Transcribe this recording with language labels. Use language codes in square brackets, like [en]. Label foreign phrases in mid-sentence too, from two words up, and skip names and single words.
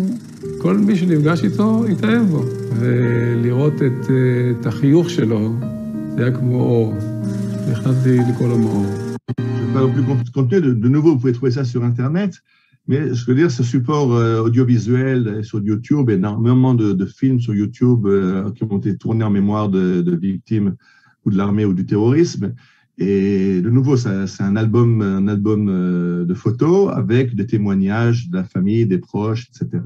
[he] כל מי שנפגש איתו התאהב בו, ולראות את החיוך שלו, זה היה כמו אור. נכנסתי לקרוא לו מאור. [fr] Je parle plus contenu, de nouveau vous pouvez trouver ça sur Internet, mais je veux dire ce support audiovisuel sur YouTube, énormément de films sur YouTube qui ont été tournés en mémoire de victimes ou de l'armée ou du terrorisme. Et de nouveau, c'est un album de photos avec des témoignages de la famille, des proches, etc.